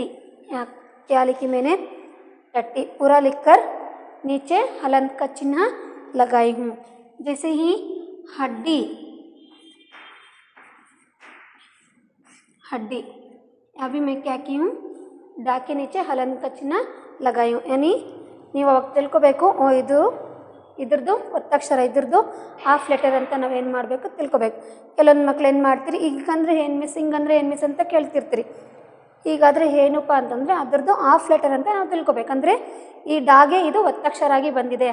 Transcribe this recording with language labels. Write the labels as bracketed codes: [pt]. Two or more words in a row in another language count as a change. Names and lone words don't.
[hi] यहाँ क्या लिखी मैंने, टट्टी पूरा लिखकर नीचे हलंत का चिन्ह लगाई हूँ। जैसे ही हड्डी, हड्डी, अभी मैं क्या की हूँ, डा के नीचे हलंत का चिन्ह लगाई हूँ। [kn] यानी ನೀವು ಅವಾಗ ತಿಳ್ಕೊಬೇಕು, ಇದು ಇದ್ರದ್ದು ಒತ್ತಕ್ಷರ, ಇದ್ರದ್ದು [en] half letter [kn] ಅಂತ ನಾವೇನು ಮಾಡಬೇಕು ತಿಳ್ಕೊಬೇಕು. ಕೆಲವೊಂದು ಮಕ್ಳು ಏನು ಮಾಡ್ತೀರಿ, ಈಗಂದರೆ ಏನು ಮಿಸ್, ಹಿಂಗಂದರೆ ಏನು ಮಿಸ್ ಅಂತ ಕೇಳ್ತಿರ್ತೀರಿ. ಹೀಗಾದರೆ ಏನಪ್ಪ ಅಂತಂದರೆ ಅದರದ್ದು [en] half letter [kn] ಅಂತ ನಾವು ತಿಳ್ಕೊಬೇಕಂದ್ರೆ ಈ ಡಾಗೆ ಇದು ಒತ್ತಕ್ಷರ ಆಗಿ ಬಂದಿದೆ.